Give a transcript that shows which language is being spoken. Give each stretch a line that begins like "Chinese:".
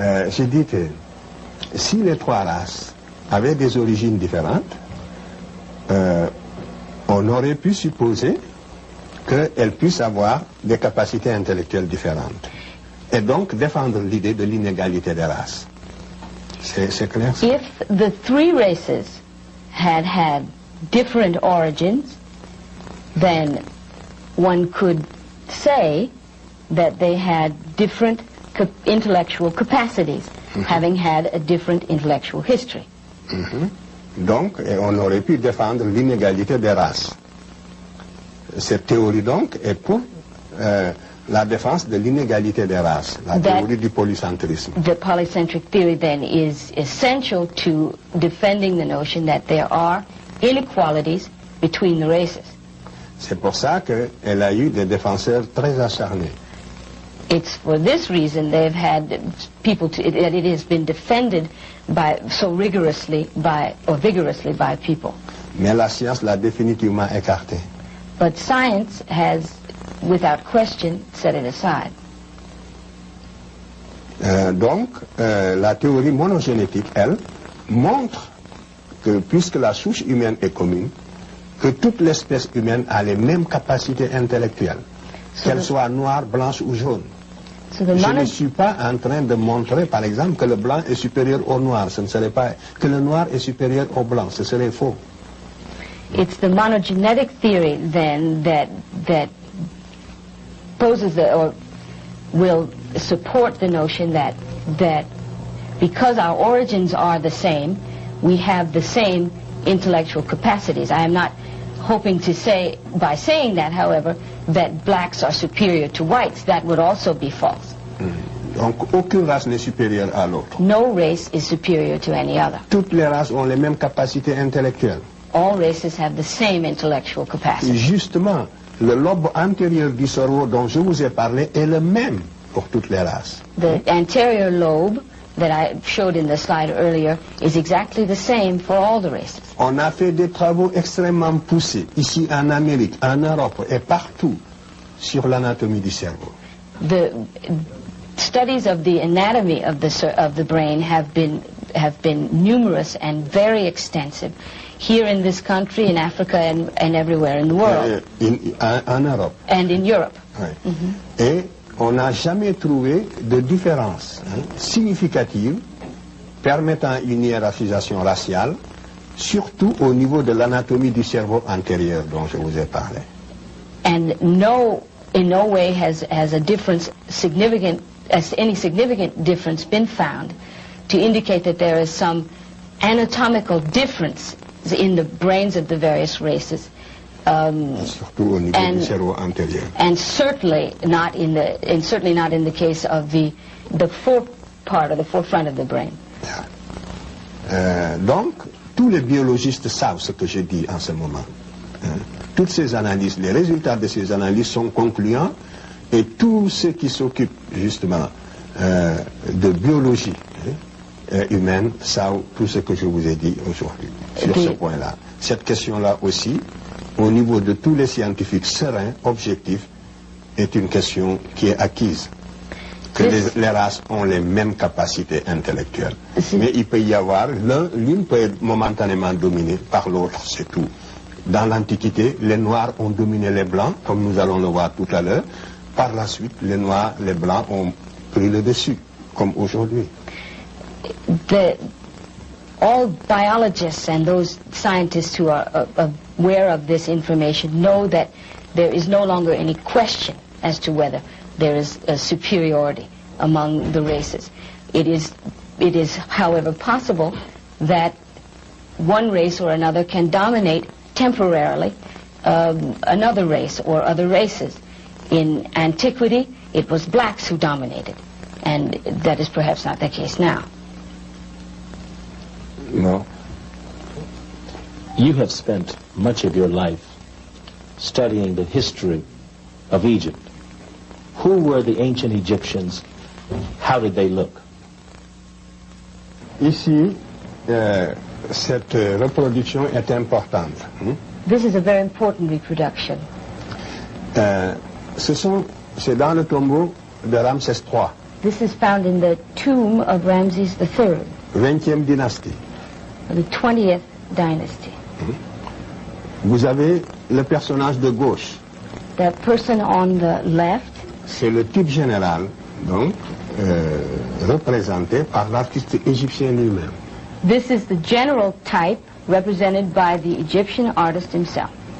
French: J'ai dit que si les trois races avaient des origines différentes, on aurait pu supposer qu'elles puissent avoir des capacités intellectuelles différentes. Et donc défendre l'idée de l'inégalité des races. C'est clair ça?
English: If the three races had different origins, then one could say that they had different intellectual capacities, having had a different intellectual history.
French: Donc, on aurait pu défendre l'inégalité des races. Cette théorie, donc, est pour la défense de l'inégalité des races, la théorie du polycentrisme.
English: The polycentric theory, then, is essential to defending the notion that there are inequalities between the races.
French: C'est pour ça qu'elle a eu des défenseurs très acharnés.
English: It's for this reason they've had people that it has been defended vigorously by people.
French: Mais la science l'a définitivement écarté.
English: But science has, without question, set it aside.
French: Donc, la théorie monogénétique, elle, montre que puisque la souche humaine est commune, que toute l'espèce humaine a les mêmes capacités intellectuelles, qu'elle soit noire, blanche ou jaune. Je ne suis pas en train de montrer, par exemple, que le blanc est supérieur au noir. Ce ne serait pas que le noir est supérieur au blanc. Ce serait faux.
English: It's the monogenetic theory, then, that poses or will support the notion that because our origins are the same, we have the same intellectual capacities. I am not hoping to say, by saying that, however, that blacks are superior to whites. That would also be false.
French: Donc aucune race n'est supérieure à l'autre.
English: No race is superior to any other.
French: Toutes les races ont les mêmes capacités intellectuelles.
English: All races have the same intellectual capacity.
French: Justement, le lobe antérieur du cerveau dont je vous ai parlé est le même pour toutes les races.
English: The anterior lobe that I showed in the slide earlier is exactly the same for all the races.
French: On a fait des travaux extrêmement poussés, ici en Amérique, en Europe et partout, sur l'anatomie du cerveau.
English: The studies of the anatomy of the brain have been numerous and very extensive here in this country, in Africa, and everywhere in the world.
French: En Europe.
English: And in Europe.
French: Oui. Et on n'a jamais trouvé de différence significative permettant une hiérarchisation raciale, surtout au niveau de l'anatomie du cerveau antérieur dont je vous ai parlé.
English: And in no way has a difference any significant difference been found to indicate that there is some anatomical difference in the brains of the various races.
French: Surtout au niveau du cerveau antérieur.
English: And certainly not in the case of the forefront of the brain.
French: Donc, tous les biologistes savent ce que je dis en ce moment. Toutes ces analyses, les résultats de ces analyses sont concluants et tous ceux qui s'occupent justement de biologie humaine savent tout ce que je vous ai dit aujourd'hui sur ce point-là. Cette question-là aussi, au niveau de tous les scientifiques sereins, objectifs, est une question qui est acquise. Que les races ont les mêmes capacités intellectuelles. Mais il peut y avoir, l'une peut être momentanément dominée par l'autre, c'est tout. Dans l'Antiquité, les Noirs ont dominé les Blancs, comme nous allons le voir tout à l'heure. Par la suite, les Noirs, les Blancs ont pris le dessus, comme aujourd'hui.
English: All biologists and those scientists who are aware of this information know that there is no longer any question as to whether there is a superiority among the races. It is, however, possible that one race or another can dominate temporarily another race or other races. In antiquity, it was blacks who dominated, and that is perhaps not the case now. No. You have spent much of your life studying the history of Egypt. Who were the ancient Egyptians? How did they look?
French: Ici, cette reproduction est importante.
English: This is a very important reproduction.
French: C'est dans le tombeau de Ramsès III.
English: This is found in the tomb of Ramses III.
French: 20e dynastie.
English: The 20th dynasty.
French: Vous avez le personnage de gauche.
English: The person on the left.
French: C'est le type général, donc, représenté par l'artiste égyptien lui-même.
English: This is the general type represented by the Egyptian artist himself.